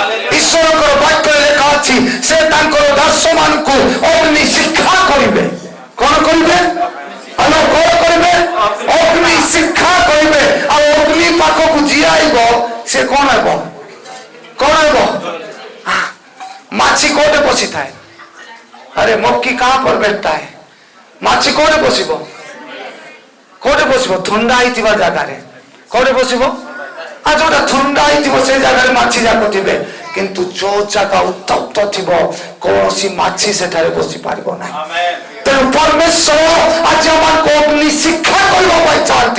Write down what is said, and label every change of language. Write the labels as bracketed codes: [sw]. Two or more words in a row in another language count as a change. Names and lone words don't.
[or] ଈଶ୍ୱରଙ୍କର ବାକ୍ୟରେ ଲେଖା ଅଛି ସେ ତାଙ୍କର ଦାସମାନଙ୍କୁ ଅଗ୍ନି ଶିକ୍ଷା କରିବେ। କଣ କରିବେ? ଆମେ କଣ କରିବେ? ଅଗ୍ନି ଶିକ୍ଷା କରିବେ। ଆଉ ଅଗ୍ନି ପାଖକୁ ଯିଏ ଆଇବ ସେ କଣ ହେବ? କଣ ହେବ? ମାଛି କୋଉଠି ବସିଥାଏ? [hi] अरे मक्खी कहाँ पर बैठता है? [or] ମାଛି କୋଉଠି ବସିବ? କୋଉଠି ବସିବ? ଥଣ୍ଡା ହେଇଥିବା ଜାଗାରେ। କୋଉଠି ବସିବ? ଆଉ ଯୋଉଟା ଥଣ୍ଡା ହେଇଥିବ ସେ ଜାଗାରେ ମାଛି ଯାକ ଥିବେ, କିନ୍ତୁ ଯୋଉ ଜାଗା ଉତ୍ତପ୍ତ ଥିବ କୌଣସି ମାଛି ସେଠାରେ ବସି ପାରିବ ନାହିଁ। ତେଣୁ ପରମେଶ୍ୱର ଆଜି ଆମକୁ ଅଗ୍ନି ଶିକ୍ଷା କରିବା ପାଇଁ ଚାହାନ୍ତି।